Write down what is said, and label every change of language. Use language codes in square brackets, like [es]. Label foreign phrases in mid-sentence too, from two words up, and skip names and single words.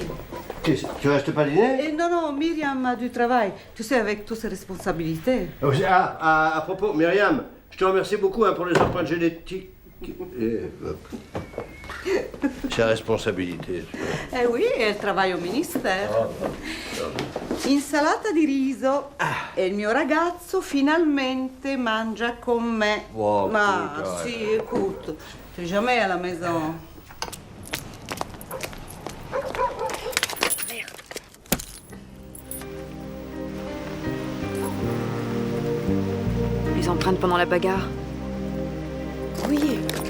[fr] Tu restes pas dîner? Non, non, Myriam a du travail. Tu sais, avec toutes ses responsabilités. À propos, Myriam, je te remercie beaucoup hein, pour les empreintes génétiques. C'est la responsabilité. Eh oui, elle travaille au ministère. [it] Insalata di riso. E il mio ragazzo finalmente mangia con me. Wow, Ma [fr] putain. si, écoute, tu es jamais à la maison. Les empreintes pendant la bagarre. Oui.